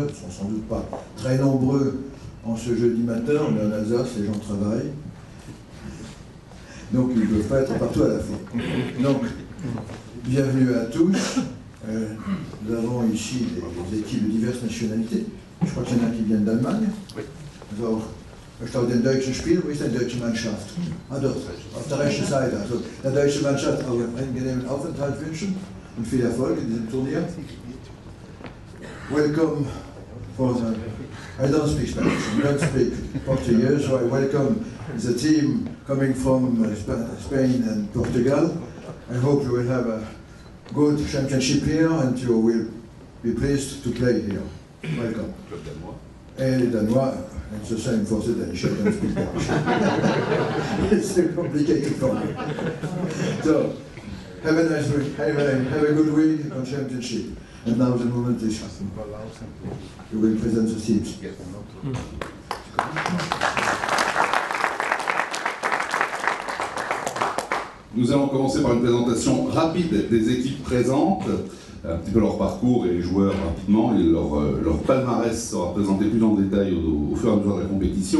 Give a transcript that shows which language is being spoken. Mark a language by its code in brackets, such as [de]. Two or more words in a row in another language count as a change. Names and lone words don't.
[fr] Ils ne sont sans doute pas très nombreux en ce jeudi matin, mais en Alsace, les gens travaillent. Donc ils ne peuvent pas être partout à la fois. Donc, bienvenue à tous. Nous avons ici des équipes de diverses nationalités. Je crois qu'il y en a qui viennent d'Allemagne. [de] Also, möchte auch den deutschen Spiel, wo ist die deutsche Mannschaft? Ah, dort, auf der rechten Seite. Also, der deutsche Mannschaft auch einen angenehmen Aufenthalt wünschen und viel Erfolg in diesem Turnier. [en] Welcome for the... I don't speak Spanish, I don't speak Portuguese, so I welcome the team coming from Spain and Portugal. I hope you will have a good championship here and you will be pleased to play here. Welcome. [fr] And les Danois, [en] it's the same for the Danish, I don't speak Danish. It's too complicated for me. So, have a nice week, have a good week on championship. And now the moment is you will present the teams. [fr] Nous allons commencer par une présentation rapide des équipes présentes, un petit peu leur parcours et les joueurs rapidement, et leur palmarès sera présenté plus en détail au fur et à mesure de la compétition.